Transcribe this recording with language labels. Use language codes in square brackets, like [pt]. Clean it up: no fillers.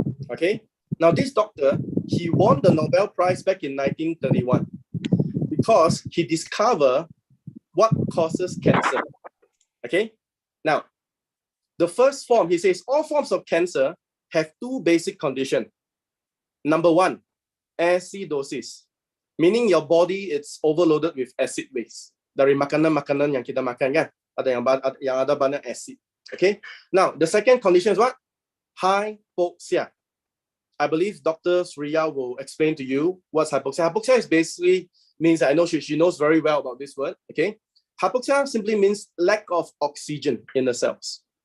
[en] Okay, now this doctor, he won the Nobel Prize back in 1931 because he discovered what causes cancer. Okay, now the first form, he says all forms of cancer have two basic conditions. Number one, acidosis, meaning your body is overloaded with acid base. [ms] Dari makanan-makanan yang kita makan kan, ada yang ada banyak acid. [en] Okay, now the second condition is what? Hypoxia. I believe Dr. Surya will explain to you what's hypoxia. Hypoxia is basically means, I know she knows very well about this word. Okay, hypoxia simply means lack of oxygen in the cells.